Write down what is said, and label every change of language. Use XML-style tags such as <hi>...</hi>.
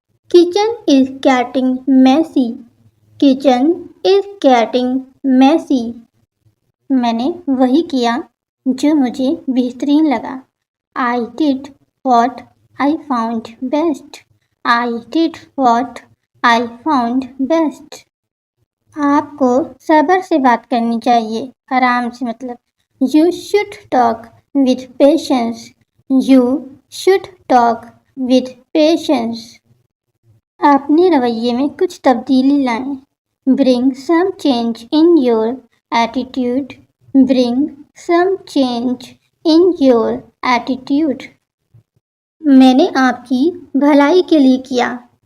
<en>Kitchen is getting messy. Kitchen is getting messy.</en> <ur>میں نے وہی کیا جو مجھے بہترین لگا.</ur> <en>I did what I found best. I did what I found best.</en> <ur>آپ کو صبر سے بات کرنی چاہیے. آرام سے مطلب.</ur> <en>You should talk with patience. You should talk with patience.</en> <ur>اپنے رویے میں کچھ تبدیلی لائیں.</ur> <en>Bring some change in your attitude. Bring some change in your attitude.</en> <ur>میں نے آپ کی بھلائی کے لیے کیا.</ur>